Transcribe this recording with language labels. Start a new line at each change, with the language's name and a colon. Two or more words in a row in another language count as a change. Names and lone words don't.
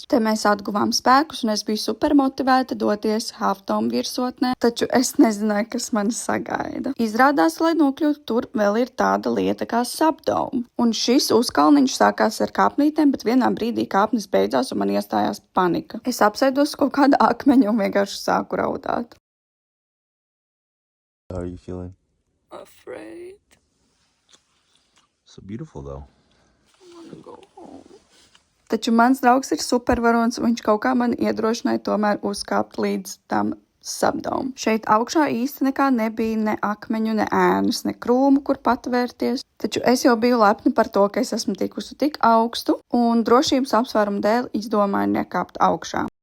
Latvian: Te mēs atguvām spēkus un es biju super motivēta doties Half Dome virsotnē, taču es nezināju, kas mani sagaida. Izrādās, lai nokļūtu tur, vēl ir tāda lieta kā Subdome. Un šis uzkalniņš sākās ar kāpnītēm, bet vienā brīdī kāpnes beidzās un man iestājās panika. Es apsēdos kaut kāda akmeņa un vienkārši sāku raudāt.
English: How are you feeling? Afraid. So beautiful though.
Latvian: Taču mans draugs ir supervaronis, un viņš kaut kā man iedrošināja tomēr uzkāpt līdz tam Subdome. Šeit augšā īsti nekā nebija, ne akmeņu, ne ēnas, ne krūmu, kur patvērties. Taču es jau biju lepna par to, ka es esmu tikusi tik augstu, un drošības apsvērumu dēļ izdomāju nekāpt augšā.